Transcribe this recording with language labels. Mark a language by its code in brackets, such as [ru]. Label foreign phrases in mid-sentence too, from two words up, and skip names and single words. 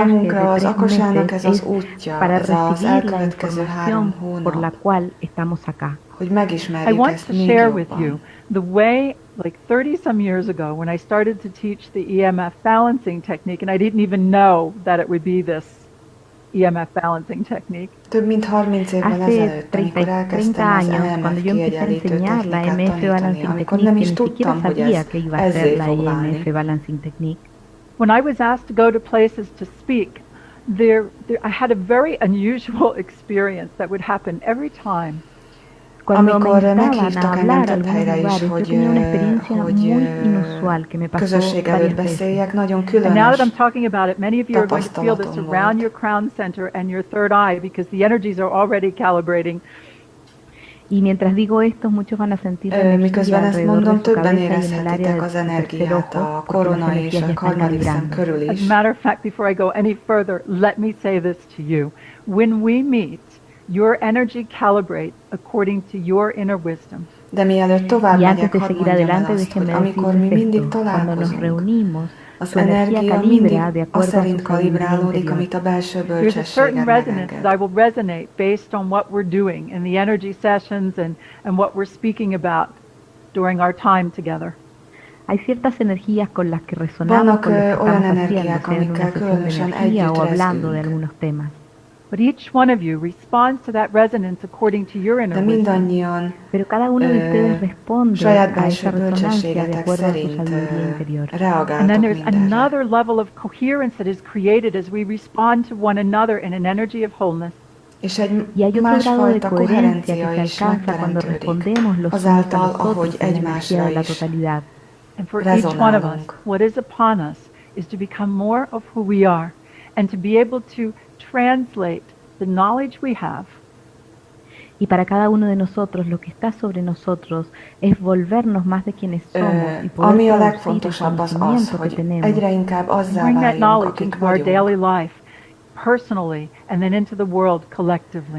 [hu] Számunkra az [es] de 3 [hu] Akasának ez [es] meses [hu] az útja, [es] para [hu] ez az [es] recibir la [hu] elkövetkező 3 [es] información por la [hu] hónap, [es] cual estamos acá. [hu] hogy [en] I [hu] megismerjük [en] want [hu] ezt [en] to [hu] még [en] share with you [hu] jobban. [en] the way, like 30-some years ago, when I started to teach the EMF balancing technique, and I didn't even know that it would be this EMF balancing technique. [hu] Több mint 30 évvel [es] Hace [hu] ezelőtt, [es] 30 [hu] amikor elkezdtem az [es] años, [hu] EMF [es] cuando yo empecé a [hu] kiegyenlítő [es] enseñar la [hu] technikát [es] EMF [hu] tanítani, [es] balancing [hu] amikor nem [es] technique, [hu] is [es] que ni siquiera [hu] tudtam, hogy [es] sabía [hu] ez [es] que iba a ser [hu] ezzé [es] la [hu] fog válni. [es] EMF balancing technique. [en] When I was asked to go to places to speak, I had a very unusual experience that would happen every time. [es] Cuando me [hu] Amikor [es] invitaban a [hu] meghívtak engem [es] hablar a [hu] több [es] algunos [hu] helyre is, [es] lugares, yo [hu] hogy, [es] tenía una experiencia muy inusual que me pasó [hu] közösség előtt [es] varias veces. [hu] beszéljek, nagyon [en] And now that [hu] különös [en] I'm talking about it, many of you are going to feel this [hu] tapasztalatom [en] around [hu] volt. [en] your crown center and your third eye because the energies are already calibrating. [es] Y mientras digo esto, muchos van a sentir la [hu] Miközben [es] energía [hu] ezt [es] alrededor [hu] mondom, [es] de su [hu] többen [es] cabeza y en el área [hu] érezhetitek [es] de [hu] az [es] su tercer [hu] energiát [es] ojo, [hu] a [es] porque las [hu] korona és [es] energías [hu] a [es] ya están [hu] harmadik szem [es] calibrando. [hu] körül [en] As [hu] is. [en] a matter of fact, before I go any further, let me say this to you. When we meet, your energy calibrates according to your inner wisdom. [hu] De mielőtt tovább [es] Y [hu] megyek, [es] antes de [hu] hadd [es] seguir [hu] mondjam el [es] adelante, [hu] azt, hogy [es] déjenme [hu] amikor mi [es] decirles [hu] mindig [es] esto. Cuando nos [hu] találkozunk, [es] reunimos, [hu] Az [es] Tu energía [hu] energia mindig [es] calibra de [hu] az [es] acuerdo a su [hu] szerint [es] sabiduría [hu] kalibrálódik, [es] interior. [hu] amit a belső [en] There's a certain [hu] bölcsességed [en] resonance that I [hu] megenged. [en] will resonate based on what we're doing in the energy sessions and what we're speaking about during our time together. [es] Hay ciertas energías con las que resonamos [hu] Vannak [es] con lo que [hu] olyan [es] estamos haciendo, [hu] energiák, [es] sea en una [hu] amikkel [es] sesión de [hu] különösen [es] energía o [hu] együtt [es] hablando de [hu] rezgünk. [es] algunos temas. [en] But each one of you responds to that resonance according to your [hu] De [en] inner wisdom. [hu] mindannyian [es] Pero cada uno de ustedes responde [hu] saját [es] a esa [hu] belső [es] resonancia de [hu] bölcsességetek [es] acuerdo a su [hu] szerint [es] sabiduría interior. [en] And then [hu] reagáltok [en] there's [hu] mindenre. [en] another level of coherence that is created as we respond to one another in an energy of wholeness. [hu] És egy [es] Y hay otro grado de [hu] másfajta [es] coherencia [hu] koherencia [es] que [hu] is [es] se alcanza cuando [hu] megteremtődik, [es] respondemos los unos a [hu] azáltal, [es] los [hu] ahogy [es] otros en la energía de [hu] egymásra [es] la [hu] is [es] totalidad. [en] And for each one of us, [hu] rezonálunk. [en] what is upon us is to become more of who we are and to be able to translate the knowledge we have [es] Y para cada uno de nosotros, lo que está sobre nosotros es volvernos más de quienes somos y poder [hu] Ami a [es] traducir el [hu] legfontosabb az az, [es] conocimiento que [hu] hogy [es] tenemos [hu] egyre inkább [en] and [hu] azzá [en] bring that [hu] váljunk, [en] knowledge [hu] akik [en] into our daily [hu] vagyunk. [en] life, personally, and then into the world collectively.